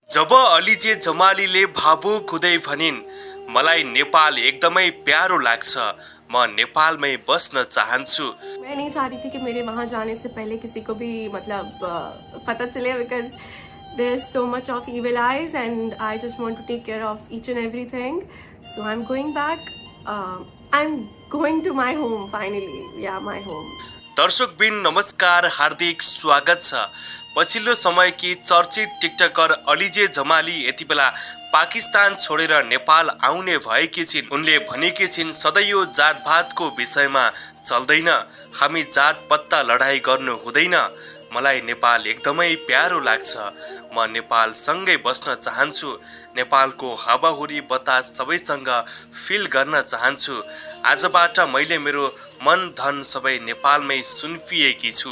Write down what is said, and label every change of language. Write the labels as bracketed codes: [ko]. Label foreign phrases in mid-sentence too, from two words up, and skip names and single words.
[ne] जब अलिजे जमालीले भावुक हुँदै भनिन्, मलाई नेपाल एकदमै प्यारो लाग्छ, म नेपालमै बस्न चाहन्छु। [hi] मैं नहीं चाह रही थी कि मेरे वहाँ जाने से पहले किसी को भी मतलब पता चले, [en] because there is so much of evil eyes and I just want to take care of each and everything. So I'm going back. I'm going to my home finally. Yeah, my home. [ne] दर्शकबिन नमस्कार, हार्दिक स्वागत छ। पछिल्लो समयकी चर्चित टिकटकर अलिजे जमाली यति बेला पाकिस्तान छोडेर नेपाल आउने भएकी छिन्। उनले भनेकी छिन्, सधैँ यो जातभातको विषयमा चल्दैन, हामी जात पत्ता लडाई गर्नु हुँदैन, मलाई नेपाल एकदमै प्यारो लाग्छ, म नेपाल सँगै बस्न चाहन्छु, नेपालको हावाहुरी बतास सबैसँग फिल गर्न चाहन्छु, आजबाट मैले मेरो मन धन सबै नेपालमै सुन्फिएकी छु।